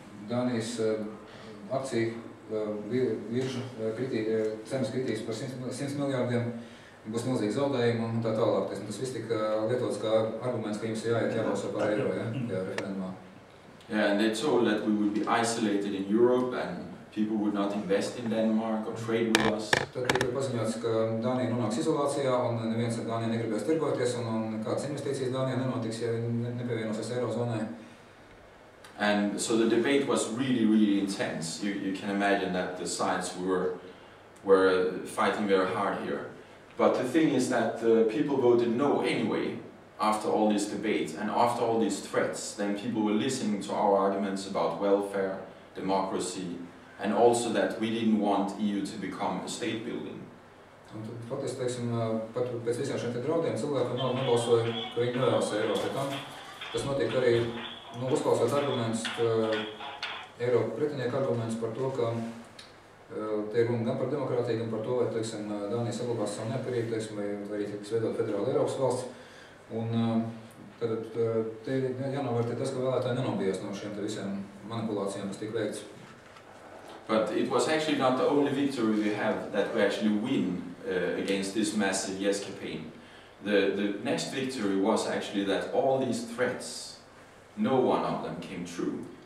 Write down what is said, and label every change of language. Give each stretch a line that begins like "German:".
Latvian: Dānijas akciju viržu cenas kritīs par 100 miljārdiem, būs milzīgi zaudējumi un tā tālāk. Tas viss tika lietots kā arguments, ka jums jābalso par eiro, tajā referendumā.
English: Yeah, and they told that we would be isolated in Europe and people would not invest in Denmark or trade with us.
Latvian: Tad tika paziņots, ka Dānija nonāks izolācijā un neviens ar Dāniju negribēs tirgoties un kādas investīcijas Dānijā nenotiks, ja nepievienosies Eirozonai.
English: And so the debate was really, really intense. You can imagine that the sides were fighting very hard here. But the thing is that people voted no anyway after all this debate and after all these threats. Then people were listening to our arguments about welfare, democracy, and also that we didn't want EU to become a state building.
Latvian: Un tad faktiski, teiksim, pat pēc visiem šiem draudiem cilvēki nebalsoja, ka viņi nevēlas eiro. Tas notiek arī, uzklausot argumentus, Eiropa pretinieku argumentus par to, ka te ir runa gan par demokrātiju, gan par to, vai, teiksim, Dānija saglabās savu neatkarību, teiksim, vai arī tiks veidot federāla Eiropas valsts. Un tad te jānovērtē tas, ka vēlētāji nenobijās no šiem te visiem manipulācijām, kas tika veikts.
English: But it was actually not the only victory we have that we actually win against this massive yes campaign. The next victory was actually that all these threats, no one of them came true.